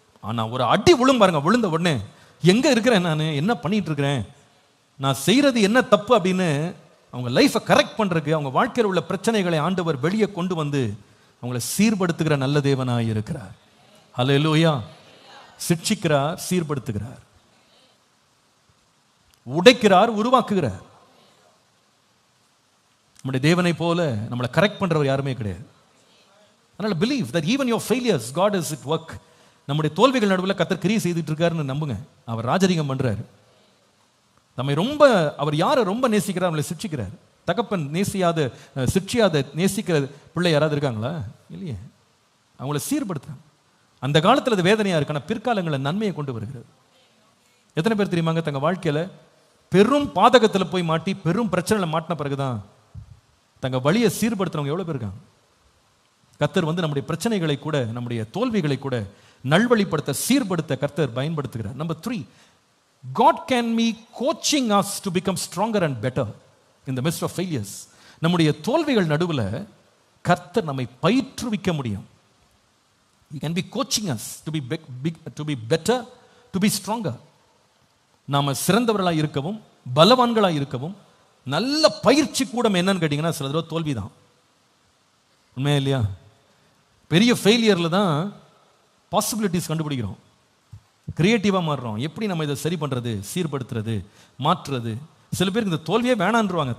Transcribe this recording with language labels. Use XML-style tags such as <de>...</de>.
<ta>ஆனால் ஒரு அடி விழும் பாருங்க, விழுந்த உடனே எங்கே இருக்கிறேன், நான் என்ன பண்ணிட்டு இருக்கிறேன், நான் செய்கிறது என்ன தப்பு அப்படின்னு அவங்க லைஃப்பை கரெக்ட் பண்ணுறதுக்கு, அவங்க வாழ்க்கையில் உள்ள பிரச்சனைகளை ஆண்டவர் வெளியே கொண்டு அவங்களை சீர்படுத்துகிற நல்ல தேவனாய் இருக்கிறார். ஹல்லேலூயா. சிட்சிக்கிறார், சீர்படுத்துகிறார், உடைக்கிறார், உருவாக்குகிறார். நம்முடைய தேவனை போல நம்மளை கரெக்ட் பண்றவர் யாருமே கிடையாது. அதனால</ta> <en>Believe that even your failures God is at work.</en> <ta>நம்முடைய தோல்விகள் நடுவில் கர்த்தர் கிரியை செய்துட்டு இருக்காருன்னு நம்புங்க. அவர் ராஜரிகம் பண்றாரு. நம்மை அவர் யாரை ரொம்ப நேசிக்கிறார், நம்மளை சிட்சிக்கிறார். தகப்பன் நேசியாத சிட்சியாத நேசிக்கிற பிள்ளை யாராவது இருக்காங்களா? இல்லையே. அவங்கள சீர்படுத்துறாங்க. அந்த காலத்தில் அது வேதனையா இருக்கு, ஆனால் பிற்காலங்களில் நன்மையை கொண்டு வருகிறது. எத்தனை பேர் தெரியுமாங்க தங்க வாழ்க்கையில் பெரும் பாதகத்தில் போய் மாட்டி பெரும் பிரச்சனையில் மாட்டின பிறகுதான் தங்க வழியை சீர்படுத்துறவங்க எவ்வளோ பேர் இருக்காங்க? கர்த்தர் நம்முடைய பிரச்சனைகளை கூட நம்முடைய தோல்விகளை கூட நல்வழிப்படுத்த சீர்படுத்த கர்த்தர் பயன்படுத்துகிறார்.</ta> <en>Number 3, God can be coaching us to become stronger and better in the midst of failures.</en> <ta>நம்முடைய தோல்விகள் நடுவில் கர்த்தர் நம்மை பயிற்றுவிக்க முடியும்.</ta> <en>He can be coaching us to be better, to be stronger.</en> <ta>நாம சிறந்தவர்களாக இருக்கவும் பலவான்களாக இருக்கவும் நல்ல பயிற்சி கூடம் என்னன்னு கேட்டீங்கன்னா சில தடவை தோல்வி தான். உண்மையா இல்லையா? பெரிய ஃபெயிலியரில் தான் பாசிபிலிட்டிஸ் கண்டுபிடிக்கிறோம், கிரியேட்டிவாக மாறுறோம். எப்படி நம்ம இதை சரி பண்ணுறது, சீர்படுத்துறது, மாற்றுறது. சில பேருக்கு இந்த தோல்வியே வேணான்றுவாங்க.</ta>